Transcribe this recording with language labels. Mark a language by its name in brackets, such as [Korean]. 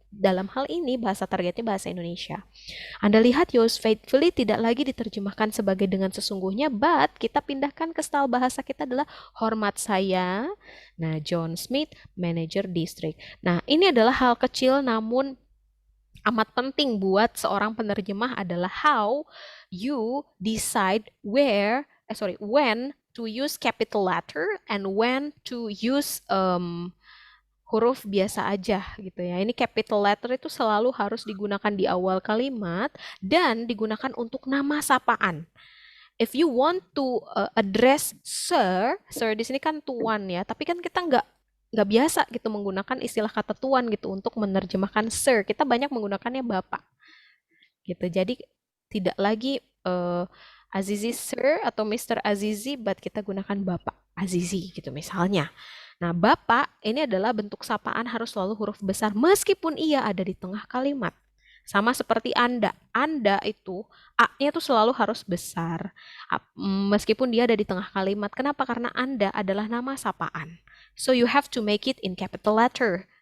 [Indonesian] Dalam hal ini bahasa targetnya bahasa Indonesia. Anda lihat Yours Faithfully tidak lagi diterjemahkan sebagai dengan sesungguhnya, but kita pindahkan ke style bahasa kita adalah hormat saya. Nah, John Smith, manager district. Nah, ini adalah hal kecil namun amat penting buat seorang penerjemah adalah [English] how you decide when to use [Indonesian] capital letter and when to use huruf biasa aja gitu ya. Ini capital letter itu selalu harus digunakan di awal kalimat dan digunakan untuk nama sapaan. [English] If you want to address sir [Indonesian] di sini kan tuan ya, tapi kan kita nggak biasa gitu menggunakan istilah kata tuan gitu untuk menerjemahkan sir. Kita banyak menggunakannya bapak gitu. Jadi tidak lagi Azizi sir atau Mr. Azizi, but kita gunakan bapak Azizi gitu misalnya. Nah, bapak ini adalah bentuk sapaan harus selalu huruf besar meskipun ia ada di tengah kalimat. Sama seperti Anda. Anda itu A-nya tuh selalu harus besar. Meskipun dia ada di tengah kalimat. Kenapa? Karena Anda adalah nama sapaan. [English] So you have to make it in capital letter.